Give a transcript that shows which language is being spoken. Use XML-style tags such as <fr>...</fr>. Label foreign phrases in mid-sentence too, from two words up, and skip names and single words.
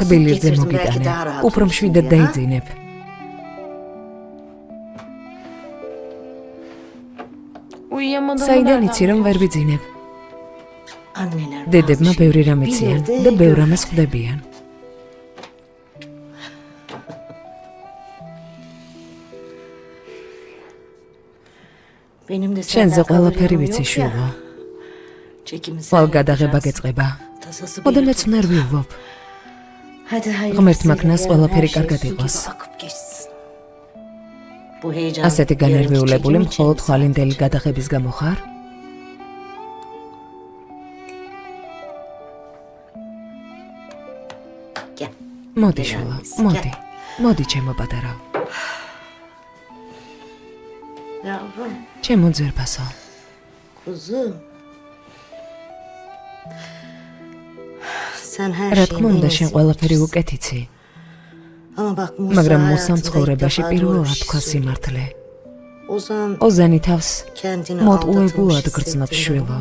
<ka>თბილი რძე</ka> <tr>getirdim belki</tr> <ka>მოგიტანე.</ka> <tr>daha rahat</tr> <ka>უფრო</ka> <tr>olursun</tr> <ka>მშვიდად</ka> <tr>diye, ha?</tr> <ka>დაიძინებ.</ka> <tr>Uyuyamadığımı</tr> <ka>საიდან</ka> <tr>nereden</tr> <ka>იცი რომ ვერ ვიძინებ?</ka> <tr>Anneler</tr> <ka>დედებმა</ka> <tr>bazı</tr> <ka>ბევრი</ka> <tr>şeyleri</tr> <ka>რამ</ka> <tr>bilir</tr> <ka>იციან</ka> <tr>de</tr> <ka>და ბევრ</ka> <tr>görmez.</tr> <ka>რამეს ხვდებიან.</ka> <tr>Benim de</tr> <ka>შენზე</ka> <tr>senden</tr> <ka>ყველაფერი</ka> <tr>haberim</tr> <ka>ვიცი,</ka> <tr>yok ya.</tr> <ka>შვილო.</ka> <tr>Çekimi sen</tr> <ka>ხვალ გადაღება</ka> <tr>yapacaksın.</tr> <ka>გეწყება.</ka> <tr>Tasası</tr> <ka>ოდე</ka> <tr>benim.</tr> <ka>მეც ნერვიულობ.</ka> <tr>Hadi</tr> <ka>ღმერთმა</ka> <tr>hayırlısıyla</tr> <ka>ქნას</ka> <tr>yarın</tr> <ka>ყველაფერი</ka> <tr>her şey</tr> <ka>კარგად</ka> <tr>su gibi</tr> <ka>იყოს.</ka> <tr>akıp geçsin. Bu heyecan</tr> <ka>ასეთი</ka> <tr>yarınki</tr> <ka>განერვიულებული</ka> <tr>çekim için</tr> <ka>მხოლოდ</ka> <tr>mi</tr> <ka>ხვალინდელი</ka> <tr>sadece?</tr> <ka>გადაღების გამო ხარ?</ka> <tr>Gel.</tr> <ka>მოდი შვილო, მოდი. მოდი ჩემო პატარა.</ka> <tr>Yavrum,</tr> <ka>ჩემო ძვირფასო.</ka> <tr>kuzum. Sen her</tr> <ka>რა</ka> <tr>şeyi</tr> <ka>თქმა უნდა შენ</ka> <tr>benim</tr> <ka>ყველაფერი უკეთ იცი. მაგრამ მუსამ ცხოვრებაში პირველად თქვა სიმართლე. ოზანი თავს მოტყუებულად გრძნობს შვილო.</ka>